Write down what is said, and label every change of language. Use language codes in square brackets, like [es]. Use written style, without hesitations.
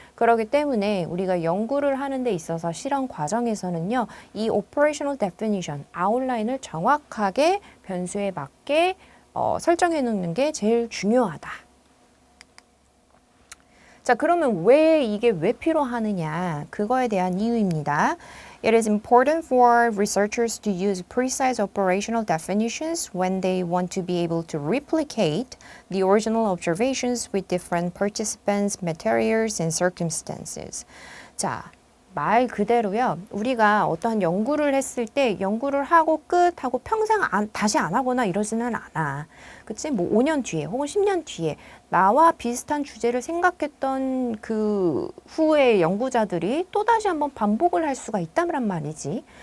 [ko] 그렇기 때문에 우리가 연구를 하는 데 있어서 실험 과정에서는요, 이 operational definition, 아웃라인을 정확하게 변수에 맞게 설정해 놓는 게 제일 중요하다. 자, 그러면 이게 왜 필요하느냐? 그거에 대한 이유입니다. [en] It is important for researchers to use precise operational definitions when they want to be able to replicate the original observations with different participants, materials, and circumstances. [ko] 자, 말 그대로요. 우리가 어떠한 연구를 했을 때 연구를 하고 끝하고 평생 다시 안 하거나 이러지는 않아. 그치? 뭐 5년 뒤에 혹은 10년 뒤에 나와 비슷한 주제를 생각했던 그 후의 연구자들이 또다시 한번 반복을 할 수가 있다란 말이지.